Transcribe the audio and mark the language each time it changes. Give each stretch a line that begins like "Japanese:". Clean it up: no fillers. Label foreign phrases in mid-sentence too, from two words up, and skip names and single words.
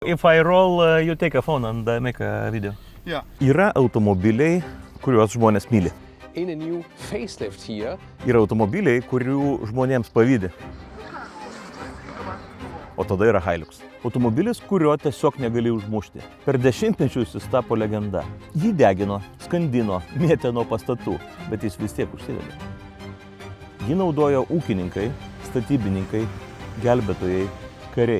English: If I roll, you take a phone and make a video. Yeah.
Lithuanian: Yra automobiliai, kuriuos žmonės myli.
English: In a new facelift here.
Lithuanian: Yra automobiliai, kurių žmonėms pavydi. O tada yra Hilux. Automobilis, kurio tiesiog negali užmušti. Per dešimtmečius jis tapo legenda. Jį degino, skandino, mėtė nuo pastatų, bet jis vis tiek užsivedė. Jį naudojo ūkininkai, statybininkai, gelbėtojai, kariai.